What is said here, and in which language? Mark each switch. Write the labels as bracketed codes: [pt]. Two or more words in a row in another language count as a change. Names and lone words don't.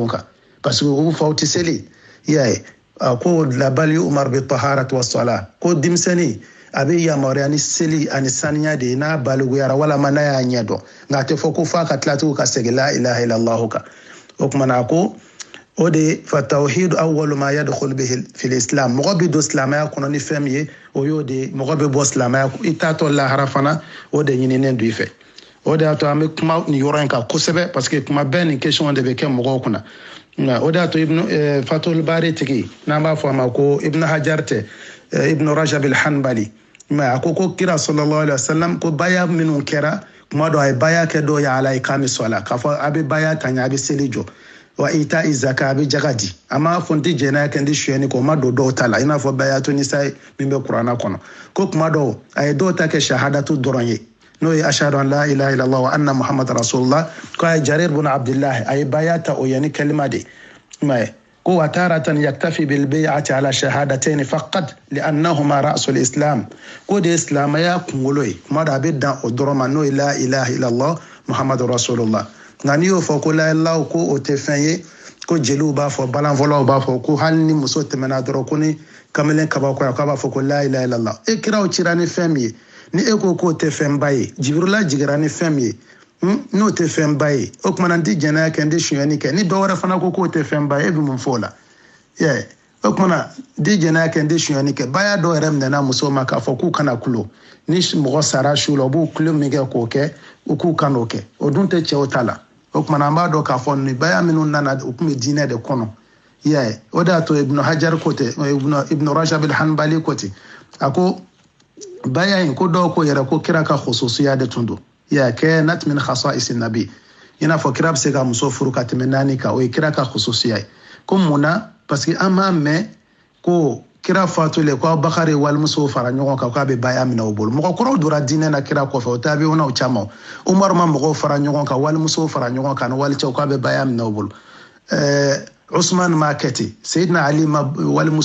[bm] kan [fr] parce que [bm] u faw tɛ seli i y'a ye ko labali [ar] أمر بالطهارة والصلاة [bm] ko denmisɛnnin a bɛ yamaruya ni seli ani saniya de ye n'a baliguyara walama n'a y'a ɲɛ dɔn nka a tɛ fɔ ko f'a ka tila tugun ka segin [ar] لا إله إلا الله [bm] kan o kumana ko o de [ar] فالتوحيد أول ما يدخل به في الإسلام [bm] mɔgɔ bɛ don silamɛya kɔnɔ ni fɛn min ye o y'o de mɔgɔ bɛ bɔ silamɛya i t'atɔ lahara fana o de ɲininen don i fɛ o de y'a to an bɛ kuma nin yɔrɔ in kan kosɛbɛ [fr] parce que [bm] kuma bɛɛ nin question de bɛ kɛ mɔgɔw kunna o de y'a to fatul bari tigi n'an b'a fɔ a ma ko ibn hajar tɛ ibn rajab al-hanbali mais a ko kira [ar] صلى الله عليه وسلم [bm] ko baya minnu kɛra kuma dɔ a ye baya kɛ dɔw ye ala ikami sɔla k'a fɔ a bɛ baya ta ɲɛ a bɛ seli jɔ [ar] وإيتاء الزكاة [bm] a bɛ jaga di a ma fɔ n tɛ jɛnɛya kɛ n tɛ suyɛni kɔ o ma don dɔw ta la i n'a fɔ [ar] بيعة النساء [bm] min bɛ kuranna kɔnɔ ko kuma dɔw a ye dɔw ta kɛ shahadatu dɔrɔn ye n'o ye [ar] أشهد أن لا إله إلا الله وأن محمد رسول الله [bm] ko a ye jarir bin abdullah a ye baya ta o ye ni kalima de mais ko [ar] وتارة يكتفي بالبيعة على الشهادتين فقط لأنهما رأس الإسلام [bm] ko de islamaya kunkolo ye kuma dɔ a bɛ dan o dɔrɔn ma n'o ye [ar] لا إله إلا الله محمد رسول الله [bm] nka n'i y'o fɔ ko [ar] لا إله [bm] ko o tɛ fɛn ye ko jeliw b'a fɔ balanfɔlaw b'a fɔ ko hali ni muso tɛmɛna dɔrɔn ko ni kamalen kabakoya k'a b'a fɔ ko [ar] لا إله إلا الله [bm] e kiraw cira ni fɛn min ye ni e ko k'o tɛ fɛnba ye jibirila jigira ni fɛn min ye n'o tɛ fɛnba ye o kumana n tɛ jɛnɛya kɛ n tɛ suyɛni kɛ ni dɔ wɛrɛ fana ko k'o tɛ fɛnba ye e bɛ mun fɔ o la o kumana n tɛ jɛnɛya kɛ n tɛ suyɛni kɛ baya dɔw yɛrɛ minɛna musow ma k'a fɔ k'u kana kulo ni mɔgɔ sara su la u b'u kulo min kɛ k'o kɛ u k'u kan'o kɛ o dun tɛ cɛw ta la o kumana an b'a dɔn k'a fɔ nin baya minnu nana u tun bɛ diinɛ de kɔnɔ o de y'a to ibn hajar ko ten ibn rajab al-hanbali ko ten a ko baya in ko dɔw ko yɛrɛ ko kira ka khususiya de tun don [ar] كانت من خصائص النبي [bm] i n'a fɔ kira bɛ se ka muso furu ka tɛmɛ 4 kan o ye kira ka khususiya ye ko mun na [fr] parce que [bm] an m'a mɛn ko kira fatule ko bakari wal muso fara ɲɔgɔn kan k'a bɛ baya minɛ o bolo mɔgɔ kɔrɔw dora diinɛ na kira kɔfɛ o tabi'unaw caman umar ma mɔgɔw fara ɲɔgɔn kan wal muso fara ɲɔgɔn kan wali cɛw k'a bɛ baya minɛ o bolo Usman ma kɛti Seydina Ali ma wali muso